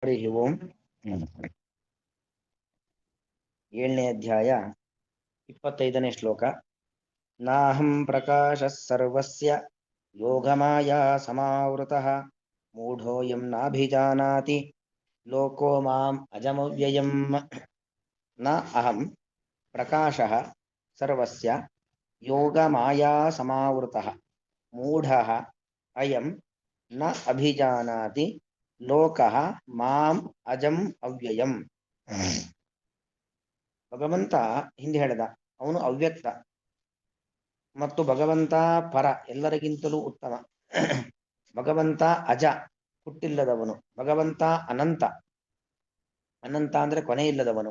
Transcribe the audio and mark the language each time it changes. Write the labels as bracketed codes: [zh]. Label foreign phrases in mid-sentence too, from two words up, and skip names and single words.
[sa] ಹರಿ ಓಂ. [kn] 7ನೇ ಅಧ್ಯಾಯ 25ನೇ ಶ್ಲೋಕ. [sa] ನಾಹಂ ಪ್ರಕಾಶಃ ಸರ್ವಸ್ಯ ಯೋಗಮಾಯಾ ಸಮಾವೃತಃ ಮೂಢೋಯಂ ನಾಭಿಜಾನಾತಿ ಲೋಕೋ ಮಾಂ ಅಜಮವ್ಯಯಂ. ನ ಅಹಂ ಪ್ರಕಾಶಃ ಸರ್ವಸ್ಯ ಯೋಗಮಾಯಾ ಸಮಾವೃತಃ ಮೂಢಃ ಅಯಂ ನ ಅಭಿಜಾನಾತಿ ಲೋಕಃ ಮಾಂ ಅಜಂ ಅವ್ಯಯಂ. [kn] ಭಗವಂತ ಹಿಂದೆ ಹೇಳಿದ ಅವನು ಅವ್ಯಕ್ತ ಮತ್ತು ಭಗವಂತ ಪರ, ಎಲ್ಲರಿಗಿಂತಲೂ ಉತ್ತಮ. ಭಗವಂತ ಅಜ, ಹುಟ್ಟಿಲ್ಲದವನು. ಭಗವಂತ ಅನಂತ, ಅನಂತ ಅಂದ್ರೆ ಕೊನೆ ಇಲ್ಲದವನು.